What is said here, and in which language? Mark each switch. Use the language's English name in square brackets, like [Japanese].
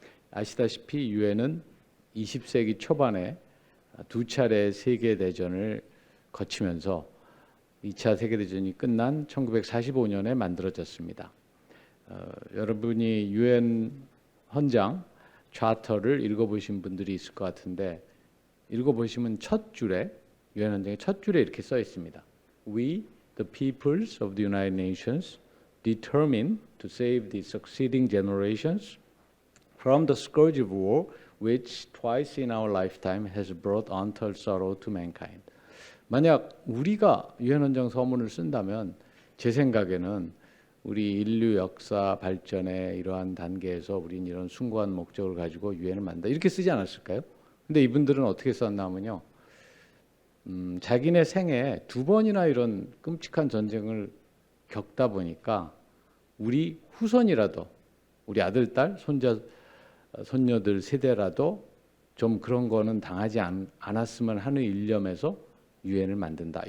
[Korean] 아시다시피 유엔은 20세기 초반에 두 차례 세계대전을 거치면서 2차 세계대전이 끝난 1945년에 만들어졌습니다. 여러분이 유엔 헌장 차터를 읽어보신 분들이 있을 것 같은데 읽어보시면 첫 줄에 유엔 헌장의 첫 줄에 이렇게 써 있습니다. [English] We, the peoples of the United Nations, determine to save the succeeding generations from the scourge of war, which twice in our lifetime has brought untold sorrow to mankind. [Korean] 만약 우리가 유엔 헌장 서문을 쓴다면 제 생각에는 우리 인류 역사 발전의 이러한 단계에서 우리는 이런 숭고한 목적을 가지고 유엔을 만든다 이렇게 쓰지 않았을까요? 근데 이분들은 어떻게 썼냐면요. 자기네 생에 두 번이나 이런 끔찍한 전쟁을 겪다 보니까 우리 후손이라도 우리 아들, 딸, 손녀들 세대라도 좀 그런 거는 당하지 않았으면 하는 일념에서 유엔을 만든다.